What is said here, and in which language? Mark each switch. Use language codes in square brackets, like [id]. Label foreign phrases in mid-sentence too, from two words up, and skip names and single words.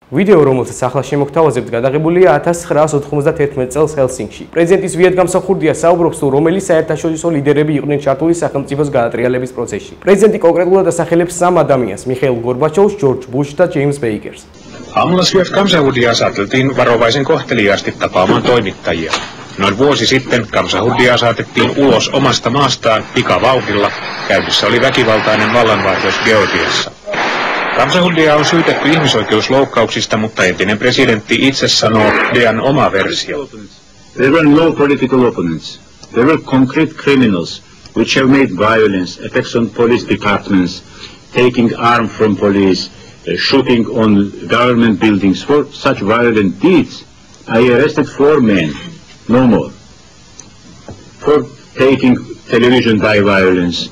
[ka] ვიდეო, რომელსაც ახლა შემოგთავაზებთ, გადაღებულია 1991 წელს ჰელსინკში. პრეზიდენტის ვიადგამსახურდია საუბრობს თუ რომელი საერთაშორისო ლიდერები იყვნენ ჩართული სახელმწიფოს გაატრიალების პროცესში. პრეზიდენტი კონკრეტულად ასახელებს სამ ადამიანს: მიხეილ გორბაჩოვს, ჯორჯ ბუშს და ჯეიმს ბეიკერს. [fi] Aamulla Swift-Kamsahurdia saateltiin varovaisen kohteliaasti tapaamaan toimittajia. Noin vuosi sitten Kamsahurdia saatettiin ulos omasta maastaan pikavauhdilla. Käynnissä oli väkivaltainen vallanvaihdos Georgiassa. Kamsahurdia on syytetty ihmisoikeusloukkauksista, mutta entinen presidentti itse sanoo Dian oma versio. [en] There were no political opponents. There were concrete criminals which have made violence, attacks on police departments, taking arms from police, shooting on government buildings. For such violent deeds, I arrested 4 men, no more, for taking television by violence.